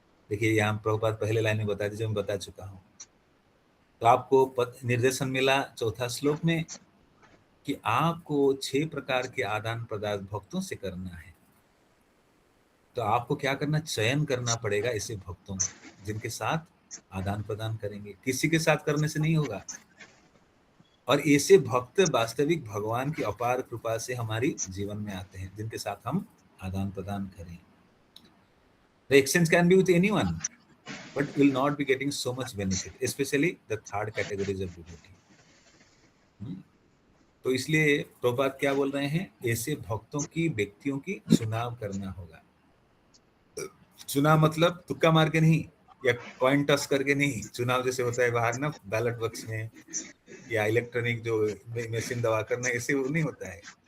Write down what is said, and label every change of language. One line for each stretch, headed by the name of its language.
Hindi: देखिए, यहाँ प्रभुपाद पहले लाइन में बता दीजिए, मैं बता चुका हूँ। तो आपको निर्देशन मिला चौथा श्लोक में कि आपको 6 प्रकार के आदान प्रदान भक्तों से करना है। तो आपको क्या करना? चयन करना पड़ेगा ऐसे भक्तों का, जिनके साथ आदान प्रदान करेंगे। किसी के साथ करने से नहीं होगा। और ऐसे भक्त वास्तविक भगवान की अपार कृपा से हमारी जीवन में आते हैं, जिनके साथ हम आदान प्रदान करें।
English: The exchange can be with anyone, but will not be getting so much benefit, especially the third categories of devotee.
Hindi: तो इसलिए प्रभुपाद क्या बोल रहे हैं? ऐसे भक्तों की, व्यक्तियों की चुनाव करना होगा। चुनाव मतलब तुक्का मार के नहीं, या कॉइन टॉस करके नहीं। चुनाव जैसे होता है बाहर ना, बैलेट बॉक्स में, या इलेक्ट्रॉनिक जो मशीन दबा करना, ऐसे वो नहीं होता है।